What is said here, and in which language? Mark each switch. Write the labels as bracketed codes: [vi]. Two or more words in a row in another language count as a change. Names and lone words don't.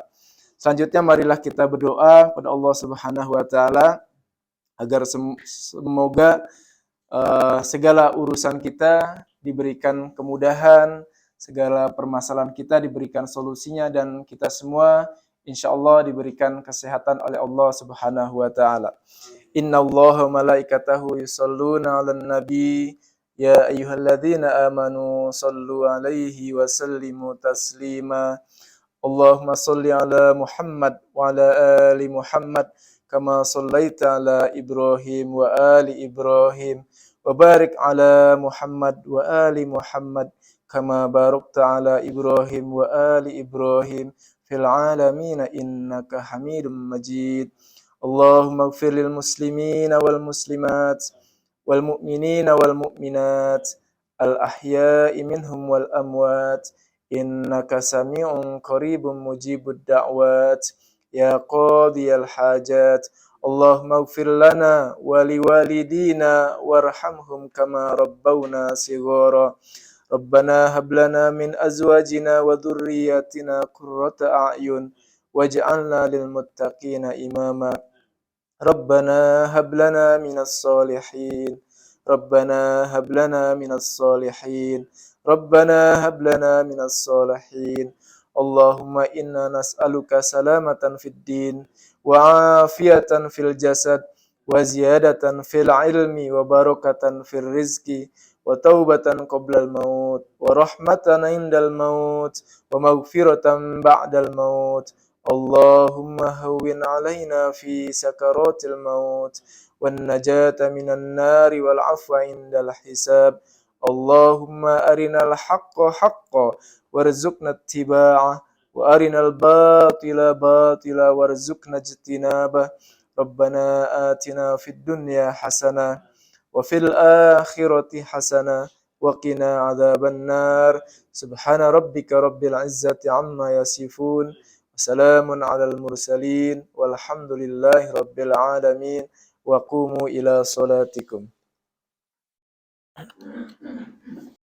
[id] Selanjutnya marilah kita berdoa kepada Allah [ar] سبحانه وتعالى [id] agar semoga segala urusan kita diberikan kemudahan, segala permasalahan kita diberikan solusinya, dan kita semua [ar] إن شاء الله [id] diberikan kesehatan oleh Allah [ar] سبحانه وتعالى. إن الله وملائكته يصلون على النبي يا أيها الذين آمنوا صلوا عليه وسلموا تسليما. اللهم صل على محمد وعلى آل محمد كما صليت على إبراهيم وآل إبراهيم وبارك على محمد وآل محمد كما باركت على إبراهيم وآل إبراهيم في العالمين إنك حميد مجيد. اللهم اغفر للمسلمين والمسلمات والمؤمنين والمؤمنات الأحياء منهم والأموات إنك سميع قريب مجيب الدعوات يا قاضي الحاجات. اللهم اغفر لنا ولوالدينا وارحمهم كما ربونا صغارا. ربنا هب لنا من أزواجنا وذرياتنا قرة أعين واجعلنا للمتقين إماما. ربنا هب لنا من الصالحين. ربنا هب لنا من الصالحين. ربنا هب لنا من الصالحين. اللهم إنا نسألك سلامة في الدين وعافية في الجسد وزيادة في العلم وبركة في الرزق وتوبة قبل الموت ورحمة عند الموت ومغفرة بعد الموت. اللهم هون علينا في سكرات الموت والنجاة من النار والعفو عند الحساب. اللهم أرنا الحق حقا وارزقنا اتباعه وأرنا الباطل باطلا وارزقنا اجتنابه. ربنا آتنا في الدنيا حسنة وفي الآخرة حسنة وقنا عذاب النار. سبحان ربك رب العزة عما يصفون. وسلام على المرسلين والحمد لله رب العالمين وقوموا إلى صلاتكم.